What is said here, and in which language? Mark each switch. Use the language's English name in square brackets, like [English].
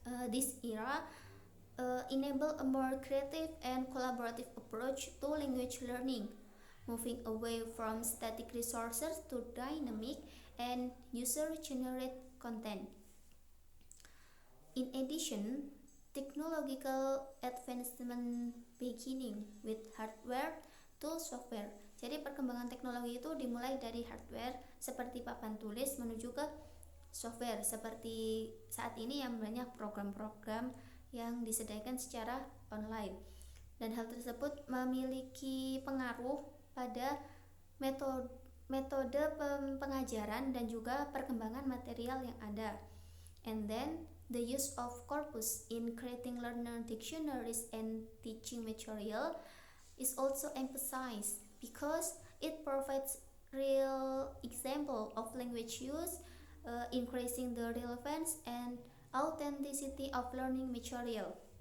[English] This era enabled a more creative and collaborative approach to language learning, moving away from static resources to dynamic and user-generated content. In addition, technological advancement beginning with hardware to software. [Indonesian] Jadi perkembangan teknologi itu dimulai dari hardware seperti papan tulis menuju ke software seperti saat ini yang banyak program-program yang disediakan secara online. Dan hal tersebut memiliki pengaruh pada metode pengajaran dan juga perkembangan material yang ada. [English] And then the use of corpus in creating learner dictionaries and teaching material is also emphasized because it provides real example of language use, increasing the relevance and authenticity of learning material.